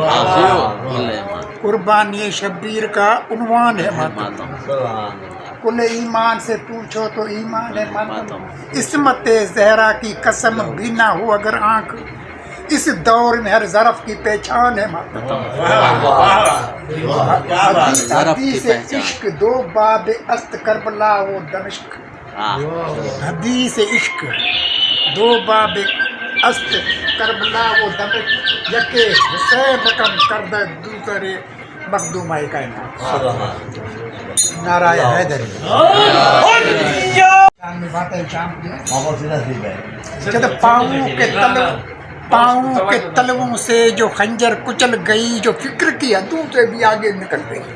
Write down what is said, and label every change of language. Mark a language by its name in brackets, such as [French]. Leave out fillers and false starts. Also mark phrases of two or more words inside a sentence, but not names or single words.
[Urdu] قربانی شبیر کا عنوان ہے ماتم، کل ایمان سے پوچھو تو ایمان ہے ماتم، عصمت زہرا کی قسم بھی نہ ہو اگر آنکھ، اس دور میں ہر ظرف کی پہچان ہے ماتم، [Persian] حدیث عشق دو باب است کربلا و دمشق، حدیث عشق دو باب است کربلا و دمشق، یکے حسین رقم کردہ دوسرے مخدومہ کائنات، [Urdu] نعرہ حیدری شام میں بات ہے، شام کی جب پاؤں کے تلووں سے جو خنجر کچل گئی، جو فکر کی حدوں سے بھی آگے نکل گئی،